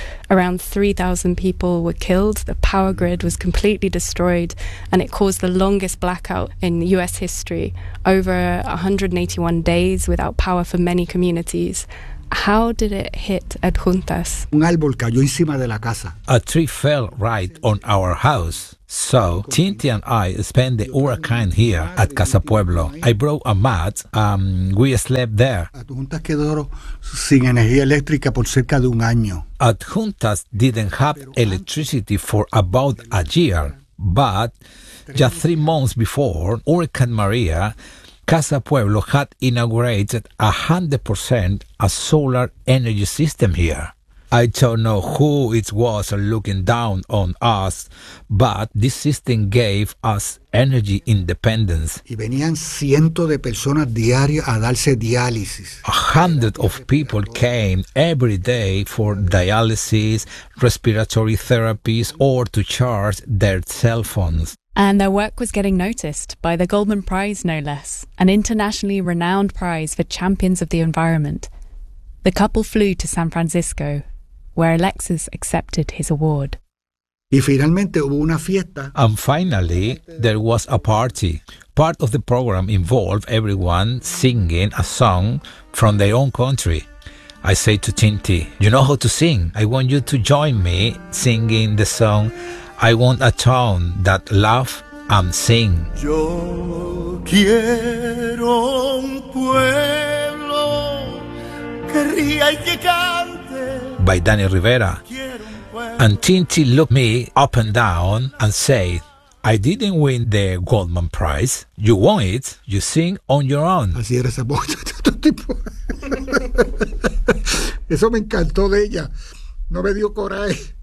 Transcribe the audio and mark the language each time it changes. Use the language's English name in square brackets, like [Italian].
[English] Around 3,000 people were killed, the power grid was completely destroyed, and it caused the longest blackout in US history, over 181 days without power for many communities. How did it hit Adjuntas? [Spanish] Un árbol cayó encima de la casa. [English] A tree fell right on our house. So, Tinti and I spent the hurricane here at Casa Pueblo. I brought a mat, we slept there. [Spanish] Adjuntas quedó sin energía eléctrica por cerca de un año. [English] Adjuntas didn't have electricity for about a year. But just 3 months before Hurricane Maria, Casa Pueblo had inaugurated 100% a solar energy system here. I don't know who it was looking down on us, but this system gave us energy independence. [Spanish] Y venían cientos de personas diarias a darse diálisis. [English] A hundred of people came every day for dialysis, respiratory therapies, or to charge their cell phones. And their work was getting noticed by the Goldman Prize, no less, an internationally renowned prize for champions of the environment. The couple flew to San Francisco, where Alexis accepted his award. [Spanish] Y finalmente hubo una fiesta. [English] And finally, there was a party. Part of the program involved everyone singing a song from their own country. I say to Tinti, you know how to sing. I want you to join me singing the song, I want a town that laughs and sing. [Spanish] Yo quiero un pueblo que ría y que cante. [English] By Danny Rivera. And Tinti looked me up and down and said, I didn't win the Goldman Prize. You won it. You sing on your own. [Spanish] Así era esa voz de este tipo. Eso me encantó de ella. No me dio coraje.